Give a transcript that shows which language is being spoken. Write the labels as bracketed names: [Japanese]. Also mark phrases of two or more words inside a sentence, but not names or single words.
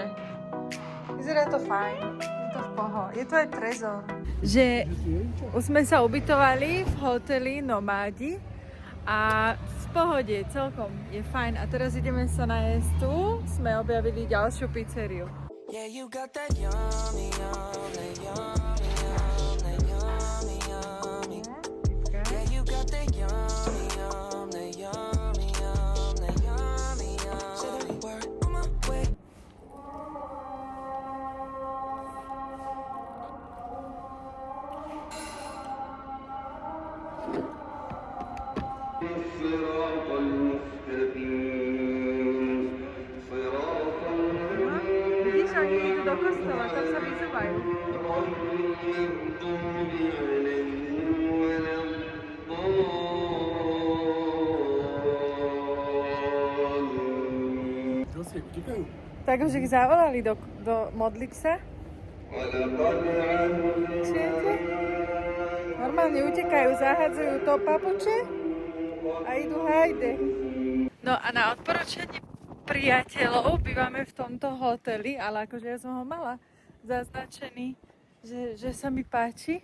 [Slovak] Vyzerá to fajn. Je to v poho. Je to aj trezor. Že už sme sa ubytovali v hoteli Nomádi a v pohode celkom je fajn. A teraz ideme sa najesť tu. Sme objavili ďalšiu pizzeriu. [English] Yeah, you got that yummy, yummy, yummy, yummy, yummy, yummy. Yeah, you got that yummy, yummy, yummy, yummy, yummy, yummy. Say the word on my way. [Arabic] الصراط المستقيم صراط [Slovak] Vidíš, oni idú do kostola, tam sa vyzývajú. [Arabic] المغضوب عليهم ولا الضالين [Slovak] Čo si utekajú? Tak už ich zavolali do modliť sa. [Arabic] ولقد علمنا [Slovak] Čujete? Normálne utekajú, zahádzajú to papuče a idú hajde. No a na odporúčanie priateľov bývame v tomto hoteli, ale akože ja som ho mala zaznačený, že sa mi páči.